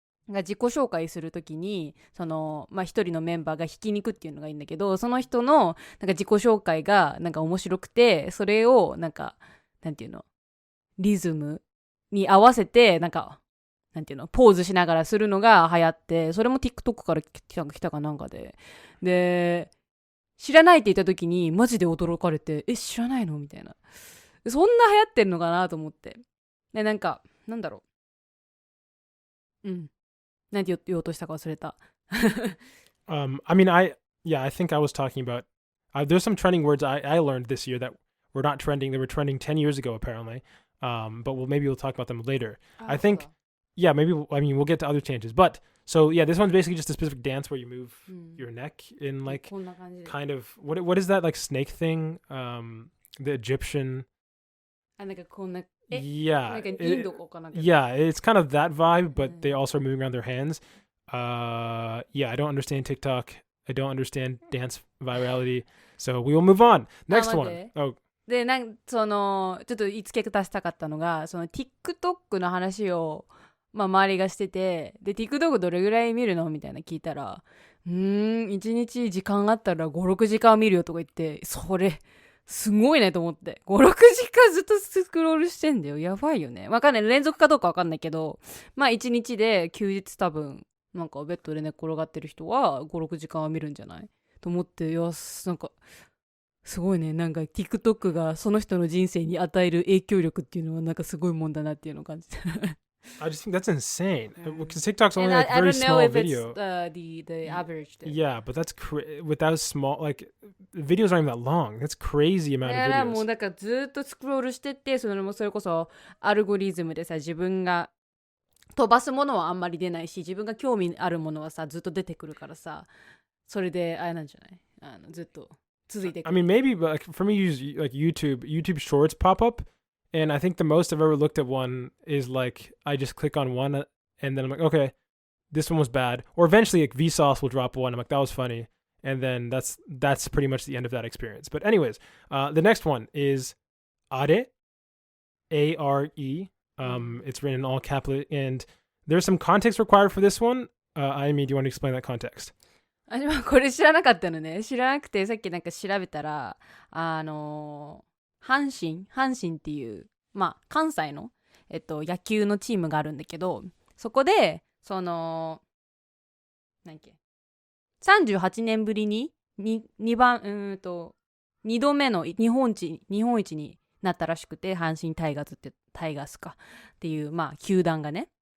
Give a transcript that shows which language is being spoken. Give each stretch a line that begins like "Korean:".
Japanese: が自己紹介するときに、その、一人のメンバーがひき肉っていうのがいいんだけど、その人のなんか自己紹介がなんか面白くて、それをなんか、なんていうの、リズムに合わせて、なんか、なんていうの、ポーズしながらするのが流行って、それも TikTok から来たかなんかで。で、知らないって言った時にマジで驚かれて、知らないのみたいな。そんな流行ってんのかなと思って。で、なんか、なんだろう。なんて言おうとしたか忘れた。
English: I mean, I think I was talking about. There's some trending words I learned this year that were not trending. They were trending 10 years ago, apparently. But maybe we'll talk about them later. I think, maybe. We'll get to other changes. But so yeah, this one's basically just a specific dance where you move your neck in like kind of what is that like snake thing? The Egyptian.
Japanese: なんかこんな
English: Yeah.
Japanese: なんかインドかなんか
English: Yeah, it's kind of that vibe, but they also are moving around their hands. I don't understand TikTok. I don't understand dance virality. So we will move on. Next one. Oh.
Japanese: で、その、ちょっと付け足したかったのが、その TikTok の話を、周りがしてて、で、TikTok どれぐらい見るのみたいな聞いたら、1日時間あったら5、6時間見るよとか言って、それ、すごいねと思って。 5、6時間ずっとスクロールしてんだよ。やばいよね。わかんない。連続かどうかわかんないけど、1日で休日多分、なんかベッドで寝っ転がってる人は5、6時間は見るんじゃないと思って、いや、なんか、すごいね。なんか TikTok がその人の人生に与える影響力っていうのはなんかすごいもんだなっていうのを感じた。
English: I just think that's insane because TikTok's only like very small video. The average. Yeah, but that's with that small like videos aren't even that long. That's crazy amount of videos.
Japanese: だからもうだからずっとスクロールしてって、それこそアルゴリズムでさ、自分が飛ばすものはあんまり出ないし、自分が興味あるものはさずっと出てくるからさ、それであれなんじゃない？ずっと続いてくる。
English: I mean, maybe, but like for me, use like YouTube Shorts pop up. And I think the most I've ever looked at one is like I just click on one and then I'm like, okay, this one was bad. Or eventually like Vsauce will drop one. I'm like, that was funny. And then that's pretty much the end of that experience. But anyways, the next one is Are, Are. It's written in all capital and there's some context required for this one. Amy, do you want to explain that context?
Japanese: これ知らなかったのね。知らなくてさっきなんか調べたら、阪神っていう、関西の、野球のチームがあるんだけど、そこで、その、38年ぶりに、2度目の日本一になったらしくて、阪神タイガースかっていう、球団がね。